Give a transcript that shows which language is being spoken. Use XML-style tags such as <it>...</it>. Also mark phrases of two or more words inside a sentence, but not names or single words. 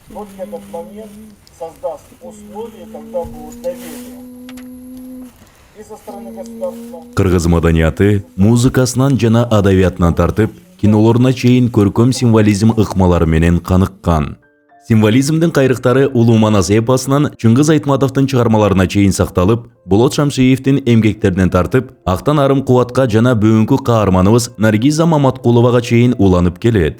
<ru>Вот этот момент создаст условия, когда будет доверие и со стороны государства.</ru> <ky>Кыргыз маданияты музыкасынан жана адабиятынан тартып, кинолоруна чейин көркөм символизм ыкмалары менен каныккан. Символизмдин кайрыктары Улуу Манас эпосунан Чыңгыз Айтматовдун чыгармаларына чейин сакталып, Болот Шамшиевдин эмгектеринен тартып, Актан Арым Кубатка жана бүгүнкү каарманыбыз Наргиза Маматкуловага чейин уланып келет.</ky>